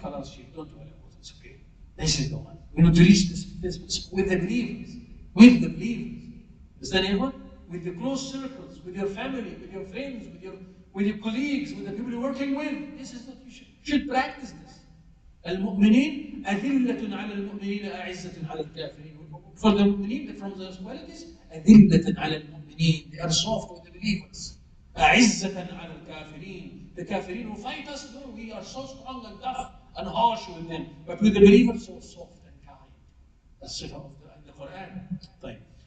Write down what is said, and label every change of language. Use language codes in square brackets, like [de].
[en] Khalas, Sheikh, don't worry about it. It's okay. This is the one. We need to reach this with the believers. With the believers. Understand everyone? With the close circles, with your family, with your friends, with your colleagues, with the people you're working with. This is what you should practice this. [ar] المؤمنين أذلة على المؤمنين أعزة على الكافرين. [en] For the mu'mineen, from those qualities, [ar] أذلة على المؤمنين. [en] They are soft with the believers. [ar] أعزة على الكافرين. [en] The kafirin who fight us, no, we are so strong and tough and harsh with them. But with the believers, so soft and kind. That's the of the Quran. [ar] طيب.